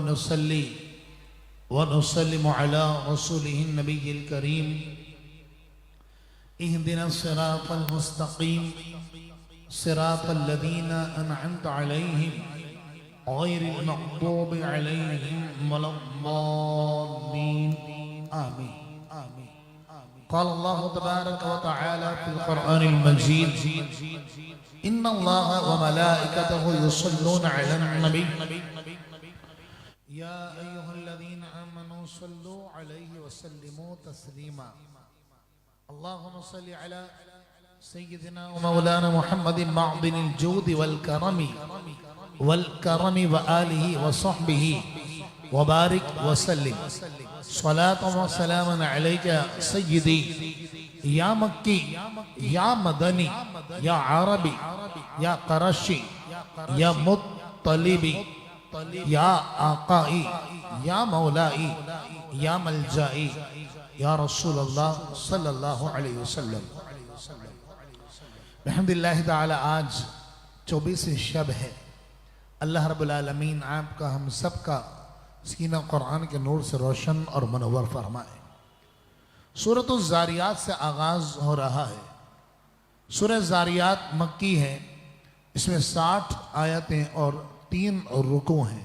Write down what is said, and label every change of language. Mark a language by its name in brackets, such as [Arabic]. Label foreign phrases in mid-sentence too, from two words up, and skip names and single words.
[Arabic] نصلي ونسلم على رسوله النبي الكريم اهدنا الصراط المستقيم صراط الذين أنعمت عليهم غير المغضوب عليهم ولا الضالين آمين. قال الله تبارك وتعالى في القرآن المجيد إن الله وملائكته يصلون على النبي يا أيها الذين آمنوا صلوا عليه وسلموا تسليما. اللهم صل على سيدنا ومولانا محمد معدن الجود والكرم وآله وصحبه وبارك وسلم. صلاة وسلاما عليك سيدي يا مكي يا مدني يا عربي يا قرشي يا مطلبي يا آقائي يا مولائي يا ملجائي يا رسول الله صلى الله عليه وسلم. الحمد لله تعالى [Urdu] آج 24 شب ہے. [Arabic] الله رب العالمين [Urdu] آپ کا ہم سب کا سینہ قرآن کے نور سے روشن اور منور فرمائے. سورۃ الذاریات سے آغاز ہو رہا ہے. سورہ ذاریات مکی ہے۔ اس میں 60 آیتیں اور 3 رکوع ہیں.